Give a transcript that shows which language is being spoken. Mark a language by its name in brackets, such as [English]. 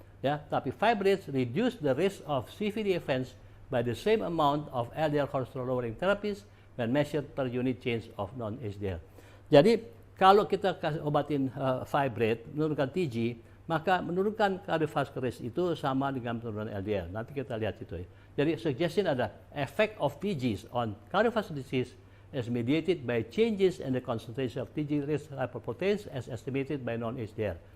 [Indonesian] Ya, tapi [English] fibrates reduce the risk of CVD events by the same amount of LDL cholesterol lowering therapies when measured per unit change of non-HDL. [Indonesian] Jadi kalau kita obatin fibrate menurunkan TG, maka menurunkan cardiovascular risk itu sama dengan penurunan LDL. Nanti kita lihat itu. Jadi [English] suggestion ada effect of TGs on cardiovascular disease is mediated by changes in the concentration of TG rich lipoproteins as estimated by non-HDL.